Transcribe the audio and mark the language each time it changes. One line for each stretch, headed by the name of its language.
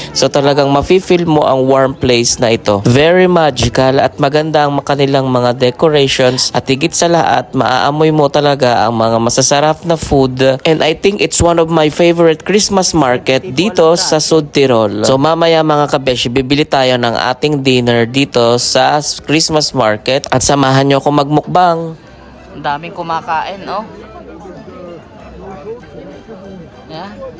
Filipino: So talagang mafe-feel mo ang
English: warm place
Filipino: na ito.
English: Very magical
Filipino: at maganda ang kanilang mga decorations at higit sa lahat maaamoy mo talaga ang mga masasarap na food.
English: And I think it's one of my favorite Christmas market
Filipino: dito sa
English: Sud Tirol.
Filipino: So mamaya mga kabeshi bibili tayo ng ating dinner dito sa Christmas market at samahan nyo ako magmukbang. Ang daming kumakain, oh. Yan.